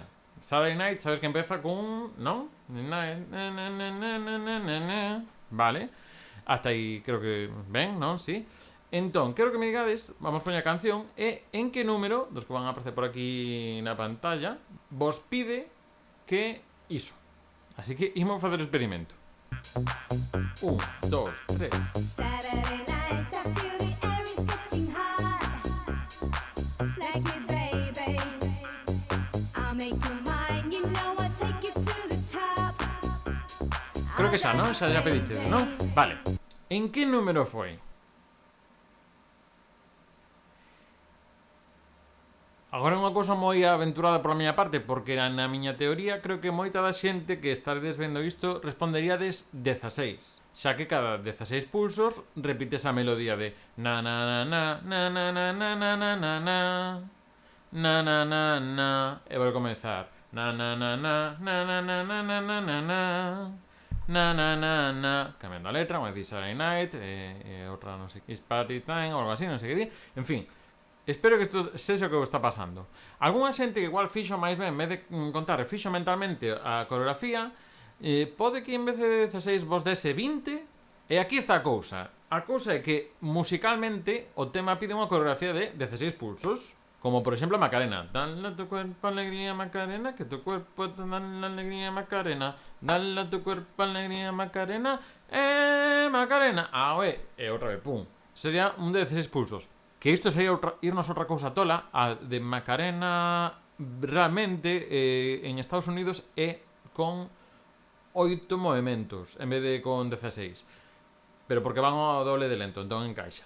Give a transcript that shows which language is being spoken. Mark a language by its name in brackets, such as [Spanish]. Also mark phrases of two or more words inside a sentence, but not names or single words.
[Galician] Saturday Night, sabes que empeza con... non? Vale. Hasta aí creo que ben, non? Sí. Entón, quero que me digades, vamos poñer a canción, e en que número, dos que van a aparecer por aquí na pantalla, vos pide que iso. Así que imos facer o experimento. 1, 2, 3. [English] Saturday night, I feel the air is getting hot. Like you, baby. I'll make you mine, you know I'll take you to the top. [Galician] Creo que xa, non? Xa pediche, non? Vale. En que número foi? Agora é unha cousa moi aventurada pola miña parte, porque na miña teoría creo que moita da xente que estaredes vendo isto responderíades 16, xa que cada 16 pulsos repites a melodía de na na na na na na na na na na na na na na na e volve a comenzar na na na na na na na na na na na na na na na, cambiando a letra, unha dice Saturday Night e outra non sei, [English] It's Party Time [Galician] ou algo así, non sei que di, en fin. Espero que isto sexa o que vos está pasando. Algúna xente que igual fixo máis ben, en vez de contar, fixo mentalmente a coreografía, pode que en vez de 16 vos dese 20, e aquí está a cousa. A cousa é que, musicalmente, o tema pide unha coreografía de 16 pulsos, como por exemplo Macarena. [Spanish] Dale a tu cuerpo alegría Macarena, que tu cuerpo te da la alegría Macarena. Dale a tu cuerpo alegría Macarena, Macarena. [Galician] Oe, e outra vez, pum. Sería un de 16 pulsos. Que isto sería irnos outra cousa tola. A de Macarena realmente en Estados Unidos é con 8 movimentos en vez de con 16, pero porque van ao doble de lento, entón encaixa.